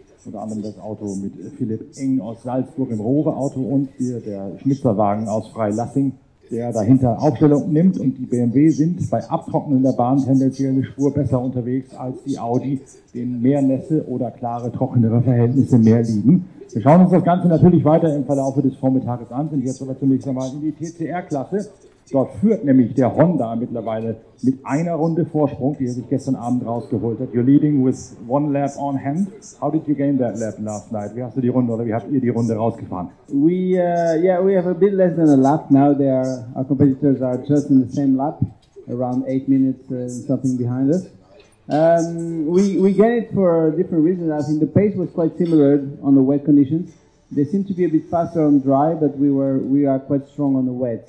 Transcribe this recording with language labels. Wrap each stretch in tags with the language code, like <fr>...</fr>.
<de>Unter anderem das Auto mit Philipp Eng aus Salzburg im Rohre-Auto und hier der Schnitzerwagen aus Freilassing, der dahinter Aufstellung nimmt, und die BMW sind bei abtrocknender Bahn tendenziell eine Spur besser unterwegs als die Audi, denen mehr Nässe oder klare, trockenere Verhältnisse mehr liegen. Wir schauen uns das Ganze natürlich weiter im Verlauf des Vormittages an, sind jetzt aber zunächst einmal in die TCR-Klasse. Dort führt nämlich der Honda mittlerweile mit einer Runde Vorsprung, die er sich gestern Abend rausgeholt hat.</de> <en>You're leading with 1 lap on hand. How did you gain that lap last night?</en> <de>Wie hast du die Runde, oder wie habt ihr die Runde rausgefahren?</de> <en>We have a bit less than a lap now. Our competitors are just in the same lap, around 8 minutes something behind us. We get it for different reasons. I think the pace was quite similar on the wet conditions. They seem to be a bit faster on dry, but we are quite strong on the wet.</en>